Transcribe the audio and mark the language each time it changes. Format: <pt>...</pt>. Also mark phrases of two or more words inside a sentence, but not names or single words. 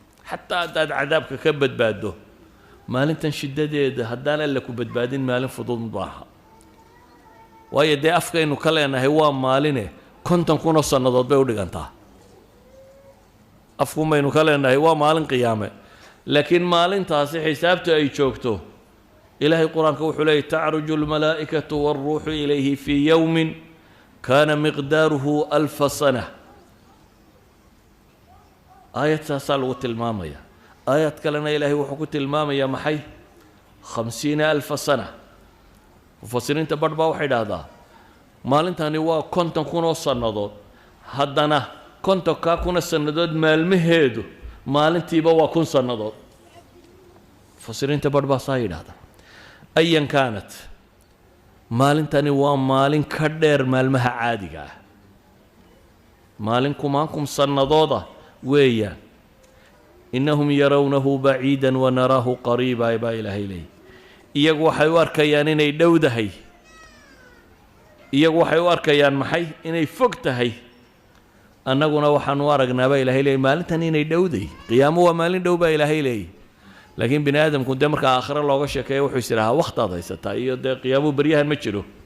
<so>Xataa haddaad cadaabka ka badbaaddo, maalintan shiddadeeda haddaan Alle ku badbaadin, maalin fudud maaha. Waayo, dee, afkaynu ka leenahay waa maaline, konton kun oo sannadood bay u dhigantaa. Afku maynu ka leenahay, waa maalin qiyaame. Laakiin maalintaasi xisaabta ay joogto, Ilaahay Qur'aanka wuxuu leeyahay,</so> <ar>"تعرج الملائكة والروح إليه في يوم كان مقداره ألف سنة."</ar> <so>Aayad saasaa lagu tilmaamaya. Aayad kalena Ilaahay wuxuu ku tilmaamayaa maxay?</so> <ar>خمسين ألف سنة سنة.</ar> <so>Mufassiriinta badh baa waxay dhahdaa, maalintani waa konton kun oo sannadood. Haddana kontonkaa kun oo sannadood maalmaheedu maalintiiba waa kun sannadood. Mufassiriinta badh baa saa yidhaahda.</so> <ar>أيا كانت,</ar> <so>maalintani waa maalin ka dheer maalmaha caadiga ah. Maalin kumaan kun sannadooda weeyaan.</so> <ar>"إنهم يرونه بعيدا ونراه قريبا."</ar> <so>Baa Ilaahay leeyahay. Iyagu waxay u arkayaan inay dhowdahay. Iyagu waxay u arkayaan maxay? Inay fog tahay. Annaguna waxaan u aragnaa, baa Ilaahay leeyahay, maalintan inay dhowdahay. Qiyaamo waa maalin dhow, baa Ilaahay leeyahay. Laakiin bini aadamku dee marka aakhiro looga sheekeeyo, wuxuu is idhaahaa, "Waqtaad haysataa iyo dee qiyaamo beryahan ma jiro."</so>